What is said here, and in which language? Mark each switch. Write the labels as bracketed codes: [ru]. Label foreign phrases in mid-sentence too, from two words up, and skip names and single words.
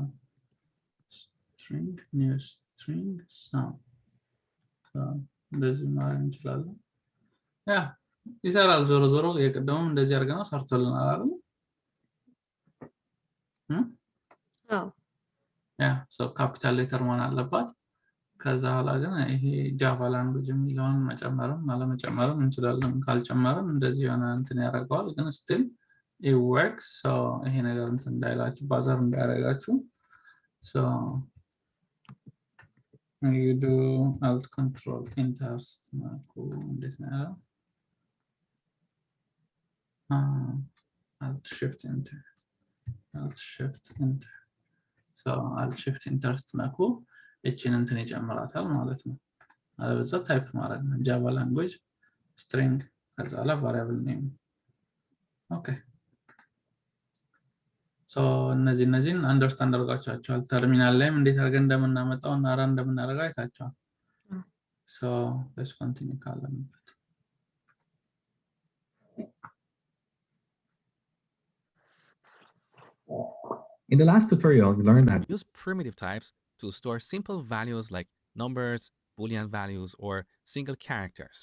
[en] String new string sum. [am] እንደዚህ ማድረግ እንችላለን። ያ ይሰራል። ዞሮ ዞሮ የቀደመው እንደዚህ አድርገን ሰርቶልናል አይደል? ያ [en] capital letter [am] መሆን አለባት። ከዛ በኋላ ግን ይሄ ጃቫ ላንጉጅ የሚለውን መጨመርም አለመጨመርም እንችላለን። ካልጨመርም እንደዚህ የሆነ እንትን ያደርገዋል። ግን [en] still it works. [am] so ይሄ ነገር እንትን እንዳይላችሁ ባዘር እንዳያደርጋችሁ [en] so you do alt control enters [am] እንዴት ነው [en] alt shift enter so alt shift enter [am] ስትነኩ እቺን እንትን ይጨምራታል ማለት ነው። አለበዛ ታይፕ ማድረግ ነው ጃቫ ላንጉጅ string ከዛ ላይ [en] variable name okay so [am] እነዚህን አንደርስታንድ አድርጋችኋል። ተርሚናል ላይም እንዴት አድርገን እንደምናመጣው እና ራን እንደምናደርገው አይታችኋል። [en] so let's continue [am] ካለንበት [en] In the last tutorial, we learned that use primitive types to store simple values like numbers, Boolean values, or single characters.